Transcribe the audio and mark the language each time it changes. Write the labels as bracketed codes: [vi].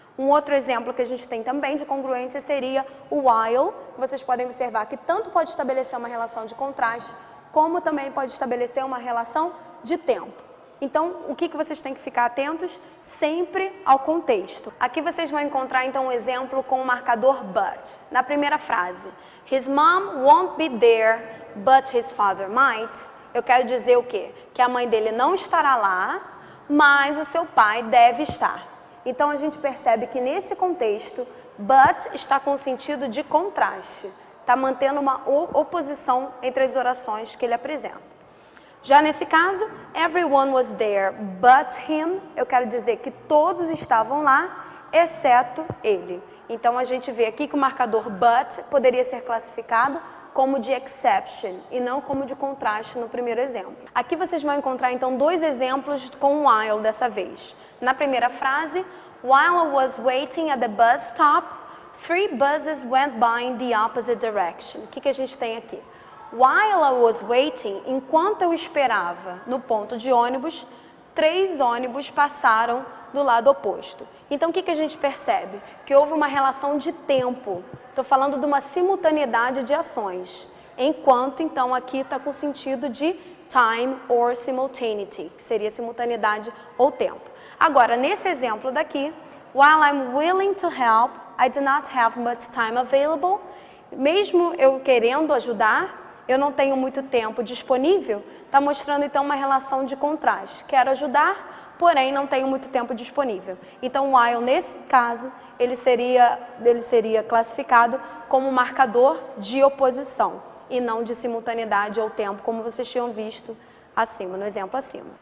[pt] Um outro exemplo que a gente tem também de congruência seria o while, que vocês podem observar que tanto pode estabelecer uma relação de contraste, como também pode estabelecer uma relação de tempo. Então, o que vocês têm que ficar atentos? Sempre ao contexto. Aqui vocês vão encontrar, então, um exemplo com o marcador but. Na primeira frase, [en] his mom won't be there, but his father might. [pt] Eu quero dizer o quê? Que a mãe dele não estará lá, mas o seu pai deve estar. Então, a gente percebe que nesse contexto, but está com sentido de contraste. Está mantendo uma oposição entre as orações que ele apresenta. Já nesse caso, [en] everyone was there but him, [pt] eu quero dizer que todos estavam lá, exceto ele. Então, a gente vê aqui que o marcador but poderia ser classificado como de exception e não como de contraste no primeiro exemplo. Aqui vocês vão encontrar, então, dois exemplos com while dessa vez. Na primeira frase, [en] while I was waiting at the bus stop, 3 buses went by in the opposite direction. [pt] O que a gente tem aqui? [en] While I was waiting, [pt] enquanto eu esperava no ponto de ônibus, 3 ônibus passaram do lado oposto. Então, o que a gente percebe? Que houve uma relação de tempo. Estou falando de uma simultaneidade de ações. Enquanto, então, aqui está com sentido de [en] time or simultaneity, [pt] que seria simultaneidade ou tempo. Agora, nesse exemplo daqui, [en] while I'm willing to help, I do not have much time available. [pt] Mesmo eu querendo ajudar, eu não tenho muito tempo disponível, está mostrando então uma relação de contraste. Quero ajudar, porém não tenho muito tempo disponível. Então, while, nesse caso, ele seria classificado como marcador de oposição e não de simultaneidade ou tempo, como vocês tinham visto acima, no exemplo acima.